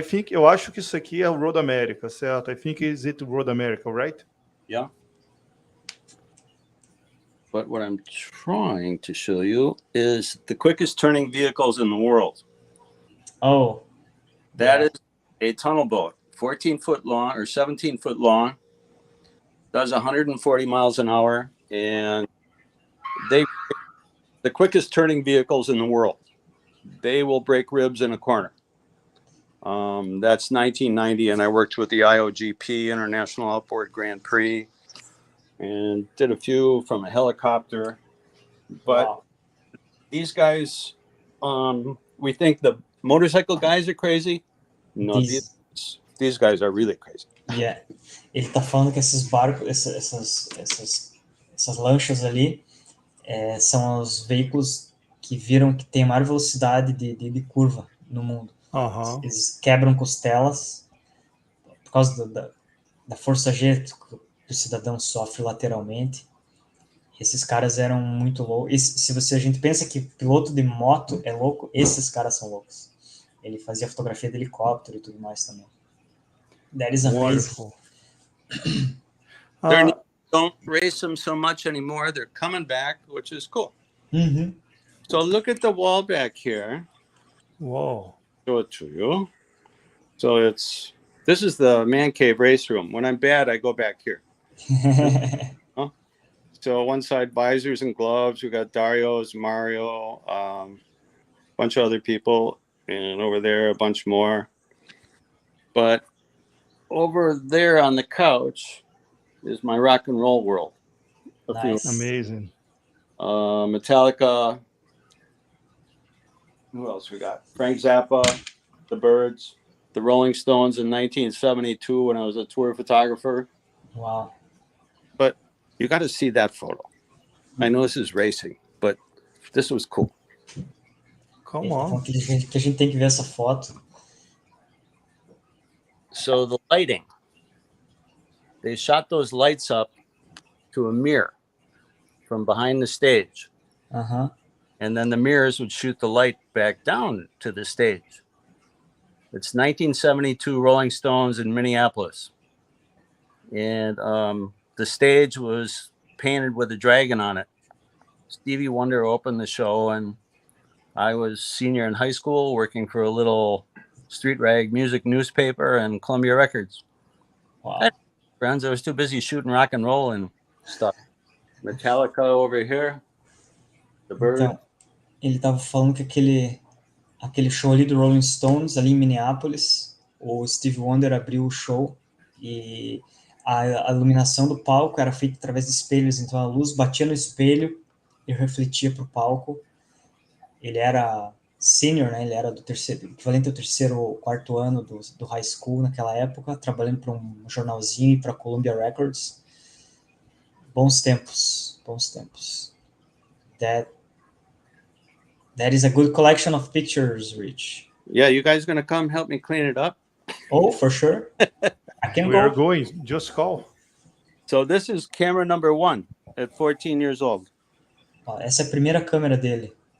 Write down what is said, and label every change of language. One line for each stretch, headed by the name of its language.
Portuguese: Eu acho que isso aqui é o Road America, certo?
English: I think it's it Road America, right? Yeah. But what I'm trying to show you is the quickest turning vehicles in the world. Oh. That is a tunnel boat, 14-foot long or 17-foot long, does 140 miles an hour, and the quickest turning vehicles in the world. They will break ribs in a corner. That's 1990, and I worked with the IOGP, International Outboard Grand Prix, and did a few from a helicopter. But these guys, we think the motorcycle guys are crazy. No, these guys are really crazy. Yeah.
Portuguese: Ele tá falando que esses barcos, essas lanchas ali, são os veículos que viram que tem a maior velocidade de curva no mundo. Eles quebram costelas por causa da força G que o cidadão sofre lateralmente. Esses caras eram muito loucos. Se a gente pensa que piloto de moto é louco, esses caras são loucos. Ele fazia fotografia de helicóptero e tudo mais também.
English: That is amazing. They don't race them so much anymore. They're coming back, which is cool. Mm-hmm. So look at the wall back here. Whoa. Show it to you. So this is the man cave race room. When I'm bad, I go back here. So one side visors and gloves. We got Dario's, Mario, bunch of other people, and over there a bunch more. But over there on the couch is my rock and roll world. Nice. Amazing. Metallica. Who else we got? Frank Zappa, the Byrds, the Rolling Stones in 1972 when I was a tour photographer. Wow. But you got to see that photo. I know this is racing, but this was cool. Come
Portuguese: Ele tá
English: on.
Portuguese: falando que a gente tem que ver essa foto.
English: So the lighting, they shot those lights up to a mirror from behind the stage. Aham. And then the mirrors would shoot the light back down to the stage. It's 1972 Rolling Stones in Minneapolis. And the stage was painted with a dragon on it. Stevie Wonder opened the show, and I was senior in high school working for a little street rag music newspaper and Columbia Records. Wow. I had friends, I was too busy shooting rock and roll and stuff. Metallica over here. The Bird.
Portuguese: Então, ele tava falando que aquele show ali do Rolling Stones, ali em Minneapolis, o Steve Wonder abriu o show e a iluminação do palco era feita através de espelhos, então a luz batia no espelho e refletia para o palco. Ele era senior, né? Ele era do equivalente ao terceiro ou quarto ano do high school naquela época, trabalhando para um jornalzinho e para a Columbia Records. Bons tempos, bons tempos.
English: That is a good collection of pictures, Rich. Yeah, you guys gonna come help me clean it up? Oh, for sure. I can We are go. going. Just call. So this is camera number 1 at 14 years old.
Portuguese: Ó, essa é a primeira câmera dele.